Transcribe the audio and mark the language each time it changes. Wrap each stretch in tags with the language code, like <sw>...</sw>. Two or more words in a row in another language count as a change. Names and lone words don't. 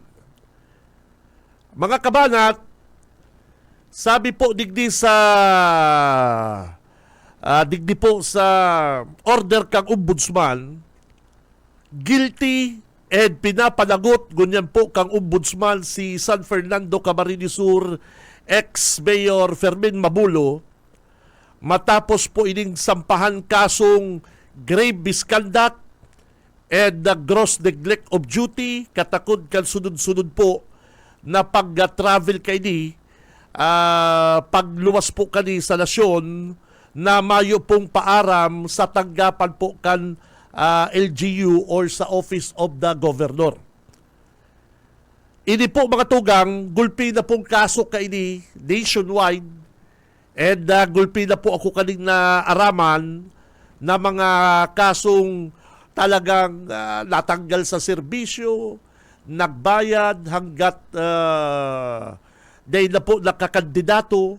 <bik>Mga kabanat, sabi po digdi po sa order kang ombudsman, guilty and pinapanagot ganyan po kang ombudsman si San Fernando Camarines Sur ex-Mayor Fermin Mabulo matapos po ining sampahan kasong</bik> <en>grave misconduct and the gross neglect of duty,</en> <bik>katakod kan sunod-sunod po na pag-travel kay pagluwas po kani sa nasyon na mayo pong paaram sa tanggapan po kan LGU or sa Office of the Governor. Ini po mga tugang, gulpi na pong kaso kaini nationwide and gulpi na po ako kaning na araman na mga kasong talagang natanggal sa serbisyo, nagbayad hanggat dahil na po nakakandidato.</bik>